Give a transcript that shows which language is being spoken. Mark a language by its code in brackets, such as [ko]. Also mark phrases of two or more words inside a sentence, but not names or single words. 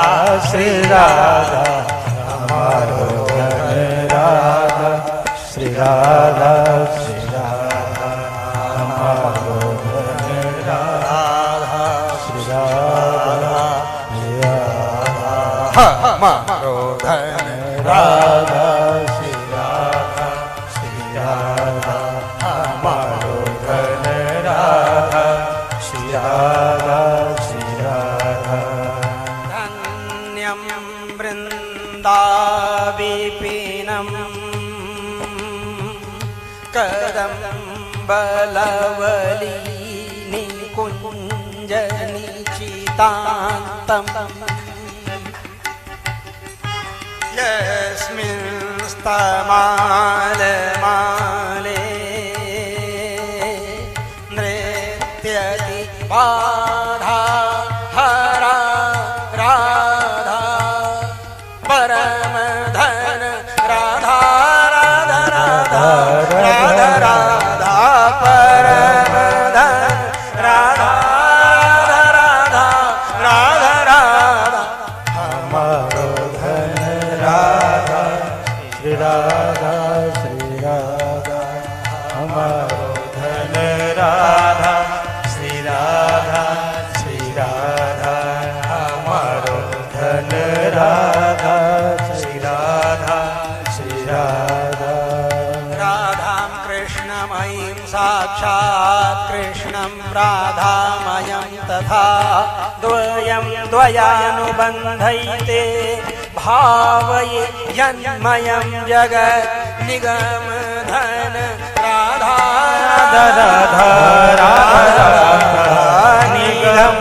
[bra] श्री राधा हमारो धन राधा श्री राधा श्री राधा हमारो धन राधा श्री राधा श्री राधा हमारो धन राधा श्री राधा श्री राधा हमारो धन राधा श्री राधा श्री राधा [sa] धन्यं वृन्दाविपिनं कदम्बलवली निकुञ्जनिचितान्तम् यस्मिंस्तमालमाले नृत्यति बाधा हरा [bra] राधा परम धन राधा राधा राधा राधा राधा परम धन राधा राधा राधा राधा हमारो धन राधा श्री राधा श्री राधा हमारो धन राधा श्री राधा श्री राधा हमारो धन राधा श्री राधा श्री राधा [sa] राधां कृष्णमयीं साक्षात् कृष्णं राधामयं तथा द्वयं द्वयानुबन्धैते भावये यन्मयं जगत् [bra] निगम धन [sa] राधा [bra] राधा राधा राधा निगम